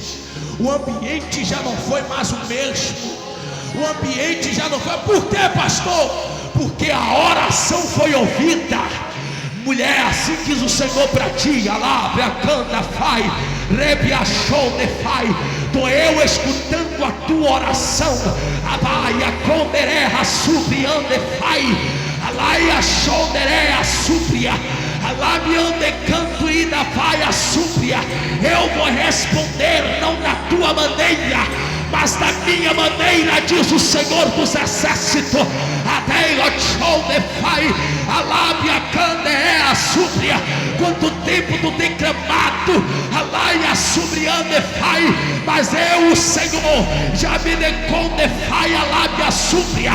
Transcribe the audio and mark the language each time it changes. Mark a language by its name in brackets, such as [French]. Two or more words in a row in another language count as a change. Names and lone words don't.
[Portuguese] O ambiente já não foi mais o mesmo. O ambiente já não foi. Por quê, pastor? Porque a oração foi ouvida. Mulher, assim diz o Senhor para ti. Alabra, canta, fai, rebiachou, defai. Tô eu escutando a tua oração. Abaia, condererra, subriande, fai. Alaia, chondererra, supria. Alabiande, canto e da vai a súplia. Eu vou responder não da tua maneira, mas da minha maneira, diz o Senhor dos exércitos. A lábia cande é a súplia. Quanto tempo tu tem clamado, a laia subriande fai, mas eu, o Senhor, já me deconde fai a lábia súplia.